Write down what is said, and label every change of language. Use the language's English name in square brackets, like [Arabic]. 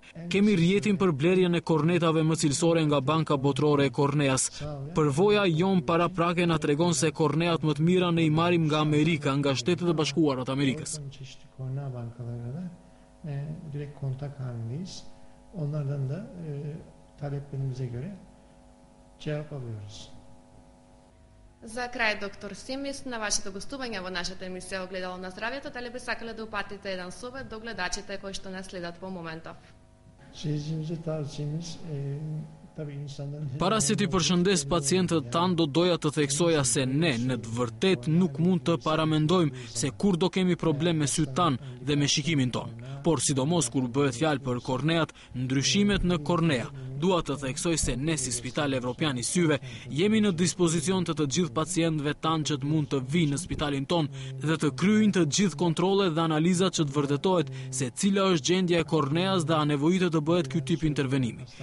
[Albanian] Kemi rjetin për blerjen e kornetave më cilësore nga Banka Botërore e Korneas. Përvoja jon paraprake na tregon se korneat më të mira ne i marrim nga Amerika, nga Shtetet e Bashkuara të Amerikës. [Turkish] Çeşitli kornea bankalarıyla direkt kontak halindeyiz. Onlardan da taleplerimize göre cevap alıyoruz. [Macedonian] За крај, доктор Семис, на вашето гостување во нашата емисија Огледало на здравјето, дали би сакале да упатите еден совет до гледачите кои што не следат во моментов? [Turkish] Seyircimize tavsiyemiz tabii insanların... [Albanian] Para se t'i përshëndes pacientët tanë, do doja të theksoja se ne, në të vërtet, nuk mund të paramendojmë se kur do kemi problem me sytë tanë dhe me shikimin tonë. Por sidomos kur bëhet fjalë për korneat, ndryshimet në kornea, dua të theksoj se ne si Spital Evropian i Syve jemi në dispozicion të gjithë pacientëve tanë që të mund të vinë në spitalin ton dhe të kryejnë të gjithë kontrollet dhe analizat që të vërtetohet se cila është gjendja e korneas dhe a nevojitet të bëhet ky tip intervenimi.